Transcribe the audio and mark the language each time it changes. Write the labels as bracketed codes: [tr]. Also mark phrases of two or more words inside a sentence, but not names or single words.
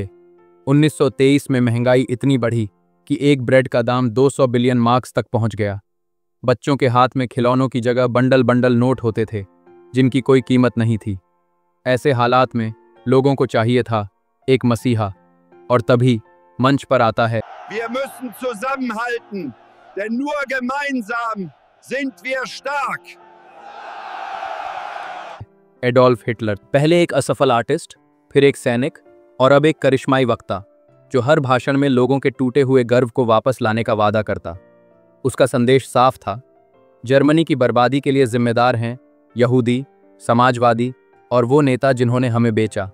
[hi] 1923 में महंगाई इतनी बढ़ी कि एक ब्रेड का दाम 200 बिलियन मार्क्स तक पहुंच गया। बच्चों के हाथ में खिलौनों की जगह बंडल बंडल नोट होते थे, जिनकी कोई कीमत नहीं थी। ऐसे हालात में लोगों को चाहिए था एक मसीहा, और तभी मंच पर आता है [de] Wir müssen zusammenhalten, denn nur gemeinsam sind wir stark. [hi] एडोल्फ हिटलर। पहले एक असफल आर्टिस्ट, फिर एक सैनिक और अब एक करिश्माई वक्ता, जो हर भाषण में लोगों के टूटे हुए गर्व को वापस लाने का वादा करता। उसका संदेश साफ था, जर्मनी की बर्बादी के लिए जिम्मेदार हैं यहूदी, समाजवादी और वो नेता जिन्होंने हमें बेचा।